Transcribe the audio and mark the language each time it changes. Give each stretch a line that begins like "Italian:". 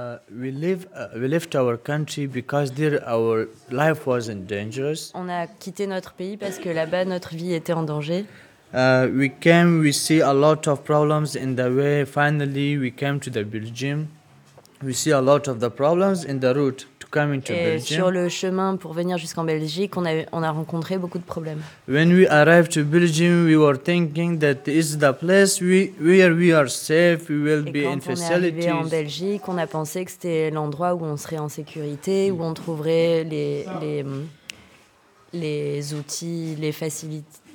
English: We left our country because there our life was in danger.
French: On a quitté notre pays parce que là-bas notre vie était en danger.
English: We see a lot of problems in the way. Finally, we came to the Belgium. We see a lot of the problems in the route to coming to
French: et
English: Belgium.
French: Sur le chemin pour venir jusqu'en Belgique, on a rencontré beaucoup de problèmes.
English: When we arrived to Belgium, we were thinking that is the place where we are safe, we will
French: et
English: be in facilities.
French: Et quand on est arrivé en Belgique, on a pensé que c'était l'endroit où on serait en sécurité, où on trouverait les outils, les facilités.